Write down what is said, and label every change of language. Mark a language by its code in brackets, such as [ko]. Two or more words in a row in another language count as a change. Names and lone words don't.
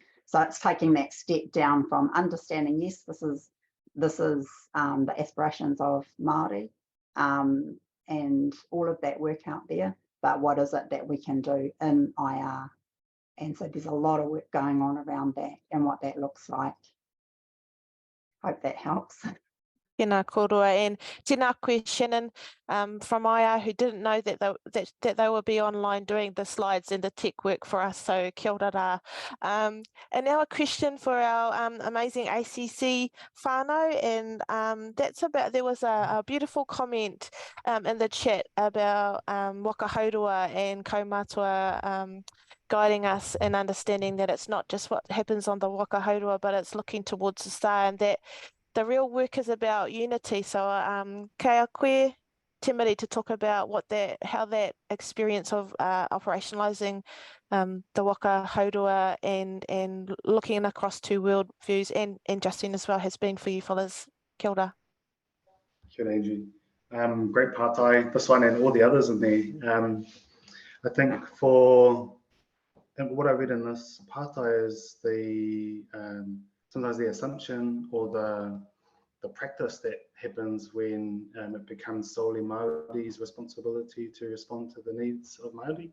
[en] So it's taking that step down from understanding, yes, this is the aspirations of Māori, and all of that work out there, but what is it that we can do in IR? And so there's a lot of work going on around that and what that looks like. Hope that helps. [mi] Tēnā korua, [en] and [mi] tēnā koe [en] Shannon from IR, who didn't know that they will be online doing the slides and the tech work for us, so [mi] kia ora rā. [en] And now a question for our amazing ACC whānau, and that's about, there was a beautiful comment in the chat about wakahaurua and kaumātua guiding us in understanding that it's not just what happens on the wakahaurua, but it's looking towards the star, and that the real work is about unity. [mi] So kei a koe, [en] Timothy, to talk about how that experience of operationalising the wakahaurua and looking across two world views, and Justine as well, has been for you fellas. [mi] Kia ora. Kia ora, Angie. [en] Great partai, this one and all the others in there. I think what I read in this partai is sometimes the assumption or the practice that happens when it becomes solely Māori's responsibility to respond to the needs of Māori.